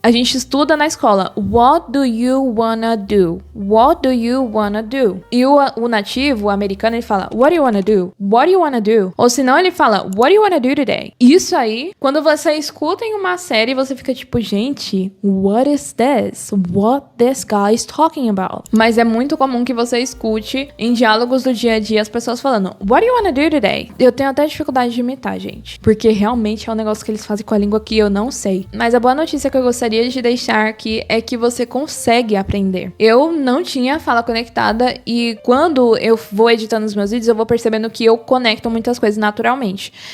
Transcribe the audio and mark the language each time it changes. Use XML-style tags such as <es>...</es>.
<pt>A gente estuda na escola,</pt> <en>what do you wanna do? What do you wanna do?</en> <pt>E o nativo, o americano, ele fala,</pt> <en>what do you wanna do? What do you wanna do?</en> <pt>Ou senão ele fala,</pt> <en>what do you wanna do today?</en> <pt>Isso aí, quando você escuta em uma série, você fica tipo, gente,</pt> <en>what is this? What this guy is talking about?</en> <pt>Mas é muito comum que você escute em diálogos do dia a dia as pessoas falando,</pt> <en>what do you wanna do today?</en> <pt>Eu tenho até dificuldade de imitar, gente, porque realmente é um negócio que eles fazem com a língua que eu não sei. Mas a boa notícia que eu gostaria de deixar aqui é que você consegue aprender. Eu não tinha fala conectada e quando eu vou editando os meus vídeos, eu vou percebendo que eu conecto muitas coisas naturalmente.</pt>